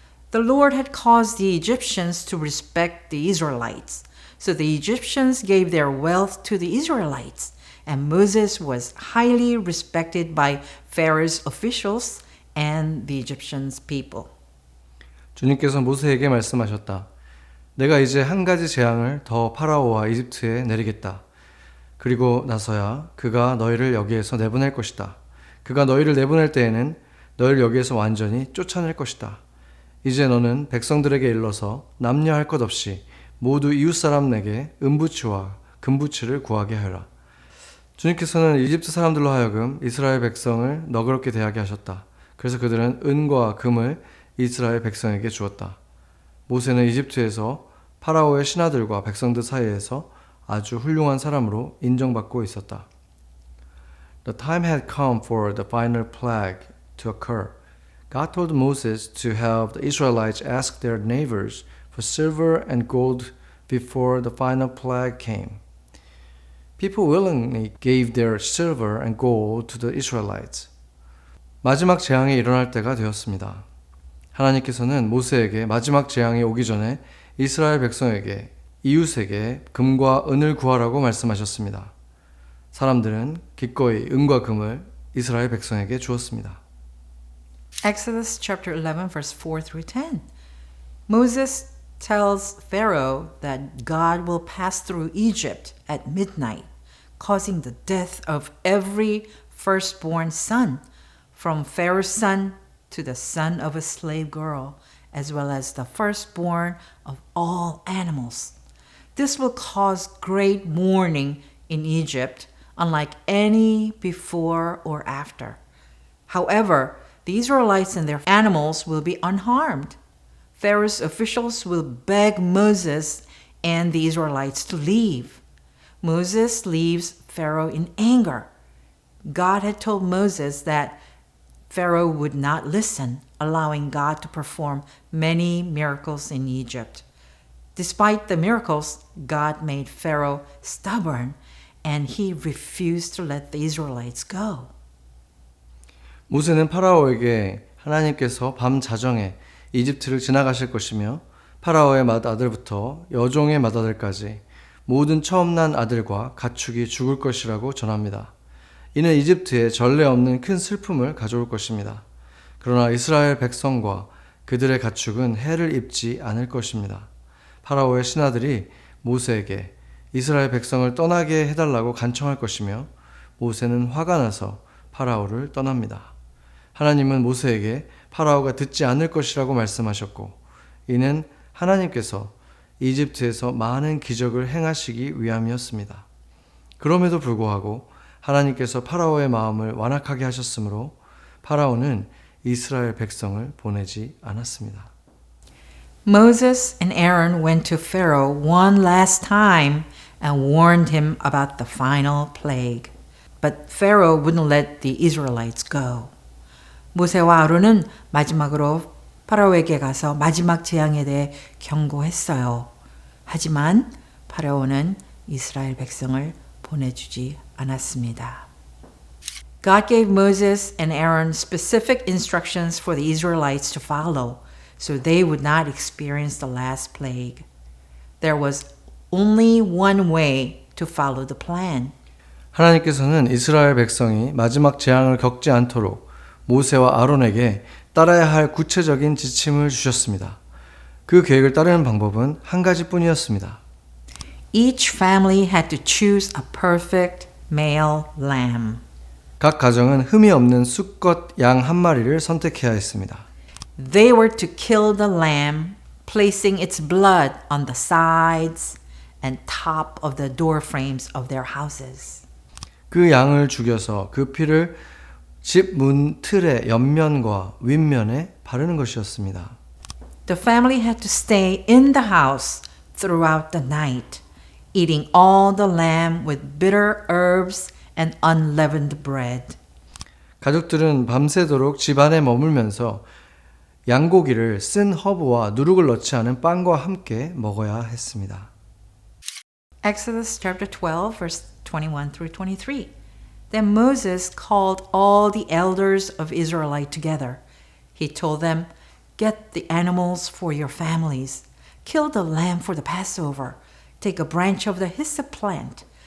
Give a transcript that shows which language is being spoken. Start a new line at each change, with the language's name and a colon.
English: The Lord had caused the Egyptians to respect the Israelites. So the Egyptians gave their wealth to the Israelites, and Moses was highly respected by Pharaoh's officials and the Egyptians' people.
Korean: 주님께서 모세에게 말씀하셨다. 내가 이제 한 가지 재앙을 더 파라오와 이집트에 내리겠다. 그리고 나서야 그가 너희를 여기에서 내보낼 것이다. 그가 너희를 내보낼 때에는 너희를 여기에서 완전히 쫓아낼 것이다. 이제 너는 백성들에게 일러서 남녀할 것 없이 모두 이웃사람에게 은부치와 금부치를 구하게 하여라. 주님께서는 이집트 사람들로 하여금 이스라엘 백성을 너그럽게 대하게 하셨다. 그래서 그들은 은과 금을 이스라엘 백성에게 주었다. 모세는 이집트에서 파라오의 신하들과 백성들 사이에서 아주 훌륭한 사람으로 인정받고 있었다.
English: The time had come for the final plague to occur. God told Moses to have the Israelites ask their neighbors for silver and gold before the final plague came. People willingly gave their silver and gold to the Israelites.
Korean: 마지막 재앙이 일어날 때가 되었습니다. 하나님께서는 모세에게 마지막 재앙이 오기 전에 이스라엘 백성에게 이웃에게 금과 은을 구하라고 말씀하셨습니다. 사람들은 기꺼이 은과 금을 이스라엘 백성에게 주었습니다.
English: Exodus chapter 11, verse 4 through 10. Moses tells Pharaoh that God will pass through Egypt at midnight, causing the death of every firstborn son, from Pharaoh's son to the son of a slave girl, as well as the firstborn of all animals. This will cause great mourning in Egypt, unlike any before or after. However, the Israelites and their animals will be unharmed. Pharaoh's officials will beg Moses and the Israelites to leave. Moses leaves Pharaoh in anger. God had told Moses that Pharaoh would not listen, allowing God to perform many miracles in Egypt. Despite the miracles, God made Pharaoh stubborn, and he refused to let the Israelites go.
Korean: 모세는 파라오에게 하나님께서 밤 자정에 이집트를 지나가실 것이며 파라오의 맏아들부터 여종의 맏아들까지 모든 처음 난 아들과 가축이 죽을 것이라고 전합니다. 이는 이집트에 전례 없는 큰 슬픔을 가져올 것입니다. 그러나 이스라엘 백성과 그들의 가축은 해를 입지 않을 것입니다. 파라오의 신하들이 모세에게 이스라엘 백성을 떠나게 해달라고 간청할 것이며 모세는 화가 나서 파라오를 떠납니다. 하나님은 모세에게 파라오가 듣지 않을 것이라고 말씀하셨고, 이는 하나님께서 이집트에서 많은 기적을 행하시기 위함이었습니다. 그럼에도 불구하고 하나님께서 파라오의 마음을 완악하게 하셨으므로 파라오는 이스라엘 백성을 보내지 않았습니다.
English: Moses and Aaron went to Pharaoh one last time and warned him about the final plague. But Pharaoh wouldn't let the Israelites go.
Korean: 모세와 아론은 마지막으로 파라오에게 가서 마지막 재앙에 대해 경고했어요. 하지만 파라오는 이스라엘 백성을 보내주지 않았습니다.
English: God gave Moses and Aaron specific instructions for the Israelites to follow, so they would not experience the last plague. There was only one way to follow the plan.
Korean: 하나님께서는 이스라엘 백성이 마지막 재앙을 겪지 않도록 모세와 아론에게 따라야 할 구체적인 지침을 주셨습니다. 그 계획을 따르는 방법은 한 가지뿐이었습니다.
English: Each family had to choose a perfect male lamb.
Korean: 각 가정은 흠이 없는 수컷 양 한 마리를 선택해야 했습니다.
English: They were to kill the lamb, placing its blood on the sides and top of the door frames of their houses.
Korean: 그 양을 죽여서 그 피를 집 문 틀의 옆면과 윗면에 바르는 것이었습니다.
English: The family had to stay in the house throughout the night, eating all the lamb with bitter herbs and unleavened bread.
Korean: 가족들은 밤새도록 집 안에 머물면서 양고기를 쓴 허브와 누룩을 넣지 않은 빵과 함께 먹어야 했습니다.
English: Exodus chapter 12, verse 21 through 23. Then Moses called all the elders of Israelite together. He told them, "Get the animals for your families. Kill the lamb for the Passover. Take a branch of the hyssop plant.